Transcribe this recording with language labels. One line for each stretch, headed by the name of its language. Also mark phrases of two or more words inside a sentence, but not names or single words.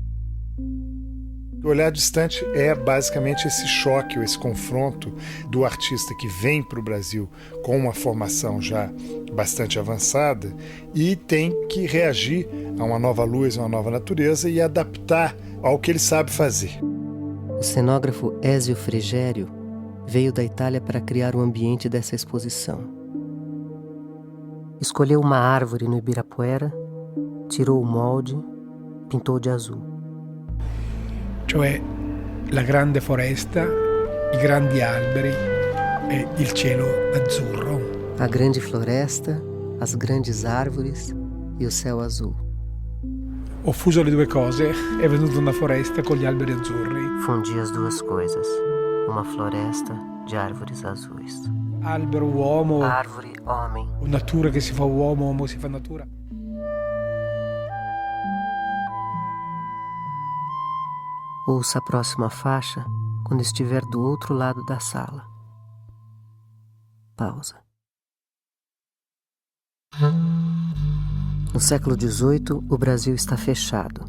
Portuguese: O Olhar Distante é basicamente esse choque, ou esse confronto do artista que vem para o Brasil com uma formação já bastante avançada e tem que reagir a uma nova luz, a uma nova natureza e adaptar ao que ele sabe fazer. O cenógrafo Ézio Frigério veio da Itália para criar o ambiente dessa exposição. Escolheu uma árvore no Ibirapuera, tirou o molde, pintou de azul.
Italian: Cioè la grande foresta, i grandi alberi e il cielo azzurro.
Portuguese: A grande floresta, as grandes árvores e o céu azul.
Italian: Ho fuso le due cose, è venuta una foresta con gli alberi azzurri.
Portuguese: Fundi as duas coisas, uma floresta de árvores azuis.
Italian: Albero, uomo.
Portuguese: Árvore, homem.
Italian: Natura che si fa uomo, uomo si fa natura.
Portuguese: Ouça a próxima faixa quando estiver do outro lado da sala. Pausa. No século XVIII, o Brasil está fechado.